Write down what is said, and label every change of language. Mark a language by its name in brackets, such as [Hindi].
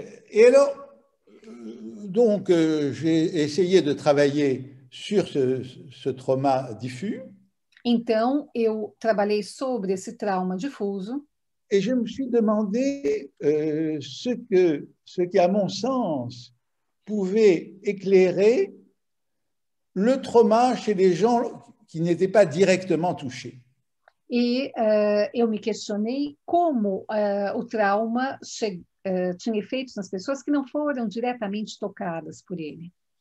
[French] Et alors, donc, j'ai essayé de travailler sur ce trauma diffus. [Portuguese] Então, eu trabalhei sobre esse trauma difuso. [French] Et je me suis demandé ce qui, à mon sens, pouvait éclairer le trauma chez les gens qui n'étaient pas directement touchés. [Portuguese] E eu me questionei como o trauma tinha efeitos nas pessoas que não foram diretamente tocadas por ele.